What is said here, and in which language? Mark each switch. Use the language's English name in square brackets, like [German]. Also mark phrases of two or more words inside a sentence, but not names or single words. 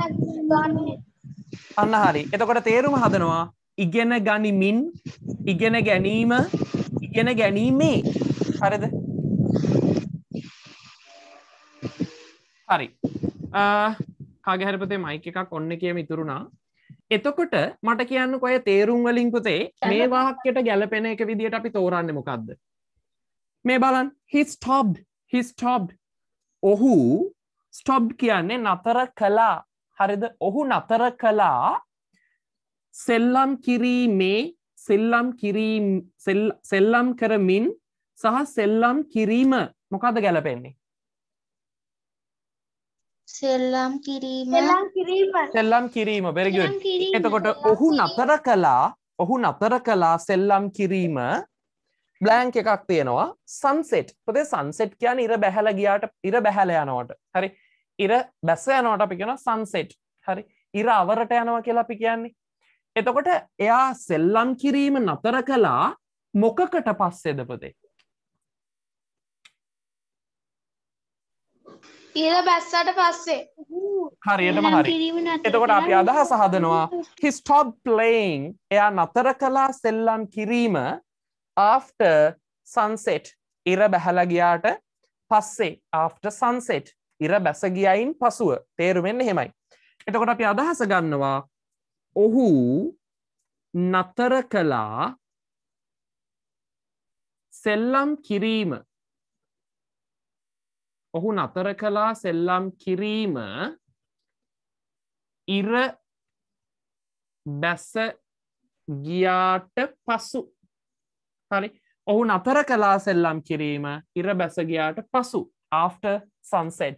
[Sinhala] අන්න හරි එතකොට තේරුම හදනවා ඉගෙන ගනිමින් ඉගෙන ගැනීම ඉගෙන ගැනීමේ හරිද හරි කාගේ හරි පුතේ මයික් එකක් ඔන්න කියම ඉතුරුනා එතකොට මට කියන්නකෝ අය තේරුම් වලින් පුතේ මේ වාක්‍යයට ගැලපෙන එක විදියට අපි තෝරන්නේ මොකද්ද මේ බලන්න [English] he stopped [Sinhala] ඔහු stopped කියන්නේ නතර කළා හරිද ඔහු නතර කළා සෙල්ලම් කිරීමේ සෙල්ලම් කරමින් සහ සෙල්ලම් කිරීම මොකක්ද ගැලපෙන්නේ? සෙල්ලම් කිරීම සෙල්ලම් කිරීම [English] very good. [Sinhala] සෙල්ලම් කිරීම. එතකොට ඔහු නතර කළා සෙල්ලම් කිරීම බ්ලැන්ක් එකක් තියෙනවා sunset. පොතේ sunset කියන්නේ ඉර බැහැලා ගියාට ඉර බැහැලා යනවට. හරි. ඉර බැස යනවට අපි කියනවා sunset. හරි. ඉර අවරට යනවා කියලා අපි කියන්නේ. එතකොට එයා සෙල්ලම් කිරීම නතර කළා මොකකට පස්සේද පුතේ? ඉර බැස්සට පස්සේ. හරියටම හරි. එතකොට අපි අදහස හදනවා [English] he stopped playing. [Sinhala] එයා නතර කළා සෙල්ලම් කිරීම [English] after sunset. [Sinhala] ඉර බැහැලා ගියාට පස්සේ [English] after sunset. [Sinhala] ඉර බැස ගියයින් පසුව. තේරුම් වෙන්නේ එහෙමයි. එතකොට අපි අදහස ගන්නවා ඔහු නතර කළා සෙල්ලම් කිරීම. ඔහු නතර කළා සෙල්ලම් කිරීම ඉර බැස ගියාට පසු. හරි. ඔහු නතර කළා සෙල්ලම් කිරීම ඉර බැස ගියාට පසු [English] after sunset.